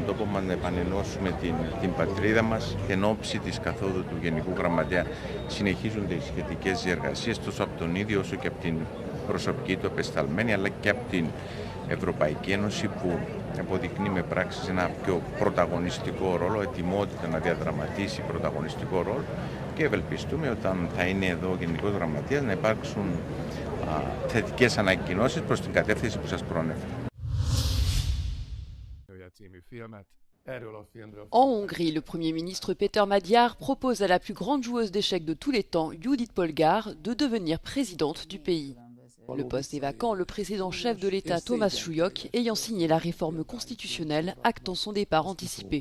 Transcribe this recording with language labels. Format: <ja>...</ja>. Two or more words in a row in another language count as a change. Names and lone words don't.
<el>τόπο μας, να επανενώσουμε την πατρίδα μας και εν ώψη της καθόδου του Γενικού Γραμματέα συνεχίζονται οι σχετικές διεργασίες τόσο από τον ίδιο όσο και από την προσωπική του απεσταλμένη αλλά και από την Ευρωπαϊκή Ένωση που αποδεικνύει με πράξεις ένα πιο πρωταγωνιστικό ρόλο, ετοιμότητα να διαδραματίσει πρωταγωνιστικό ρόλο και ευελπιστούμε όταν θα είναι εδώ ο Γενικός Γραμματέας να υπάρξουν θετικές ανακοινώσεις προς την κατεύθυνση που σας προανέφερα.</el> <fr>En Hongrie, le Premier ministre Péter Magyar propose à la plus grande joueuse d'échecs de tous les temps, Judith Polgár, de devenir présidente du pays. Le poste est vacant, le précédent chef de l'État Thomas Schulyk ayant signé la réforme constitutionnelle actant son départ anticipé.</fr>